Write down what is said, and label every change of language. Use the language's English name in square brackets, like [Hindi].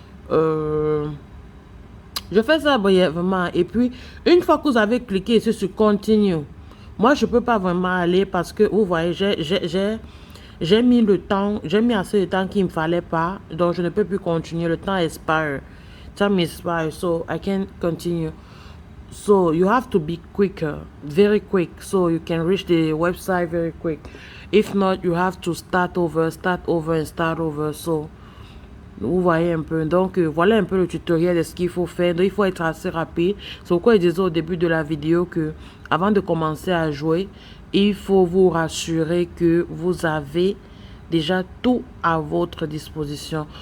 [French] Je fais ça brièvement. Et puis, une fois que vous avez cliqué ici sur continue, moi, je ne peux pas vraiment aller parce que, vous voyez, j'ai mis le temps, j'ai mis assez de temps qu'il ne me fallait pas. Donc, je ne peux plus continuer. Le temps expire. [English] Time expire, so I can't continue. So you have to be quicker, very quick, so you can reach the website very quick. If not, you have to start over. [French] So, vous voyez un peu. Donc, voilà un peu le tutoriel de ce qu'il faut faire. Donc, il faut être assez rapide. C'est pourquoi je disais au début de la vidéo que, avant de commencer à jouer, il faut vous rassurer que vous avez déjà tout à votre disposition.